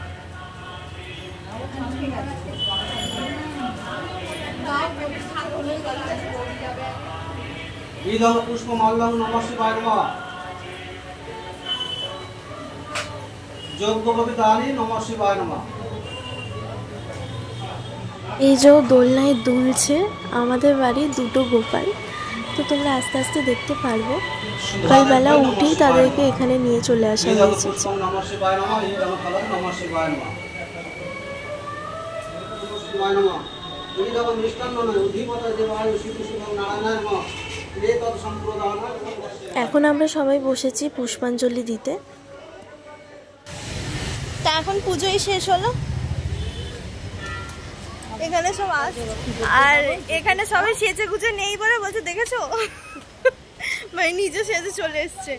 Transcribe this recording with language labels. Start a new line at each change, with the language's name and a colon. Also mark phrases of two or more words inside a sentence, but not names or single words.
Sanskrit: इदं पुष्पमाल्यं नमः शिवाय नमः, যজ্ঞপবিতানি নমঃ শিবায় নমঃ।
Bangla: এই যে দোলনায় দুলছে আমাদের বাড়ি দুটো গোপাল। তো তোমরা আস্তে আস্তে দেখতে পারবো। সকালবেলা উঠেই তাদেরকে এখানে নিয়ে চলে আসা হয়েছে।
Sanskrit: নমঃ শিবায় নমঃ, ইদং ফলং নমঃ শিবায় নমঃ, শিবায় নমঃ। ইদং মিষ্টান্ন অধিপতি দেবায় শ্রীকৃষ্ণ নারায়ণায় নমঃ। এতৎ সম্প্রদান।
Bangla: এখন আমরা সবাই বসেছি পুষ্পাঞ্জলি দিতে। তা এখন পুজোই শেষ হলো, এখানে সব আর এখানে সবাই সেজে গুজে নেই বলে বলছে, দেখেছো ভাই নিজে সেজে চলে এসছে।